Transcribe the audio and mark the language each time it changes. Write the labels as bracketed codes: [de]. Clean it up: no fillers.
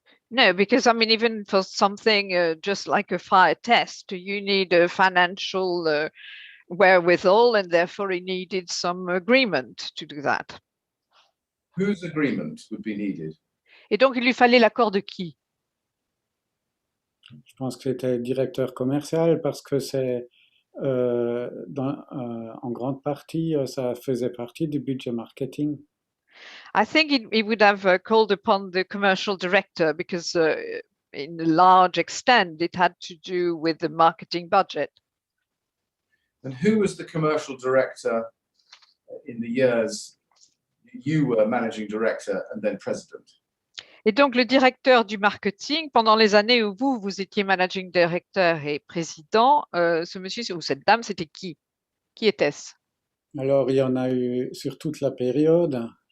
[en] No, because I mean, even for something just like a fire test, you need a financial wherewithal, and therefore he needed some agreement to do that. Whose agreement would be needed? [fr] Et donc, il lui fallait l'accord de qui? Je pense que c'était le directeur commercial parce que c'est en grande partie, ça faisait partie du budget marketing. [en] I think he would have called upon the commercial director because in a large extent it had to do with the marketing budget. And who was the commercial director in the years you were managing director and then president? [fr] Et donc, le directeur du marketing, pendant les années où vous étiez managing director et président, ce monsieur ou cette dame, c'était qui? Qui était-ce? Alors, il y en a eu sur toute la période.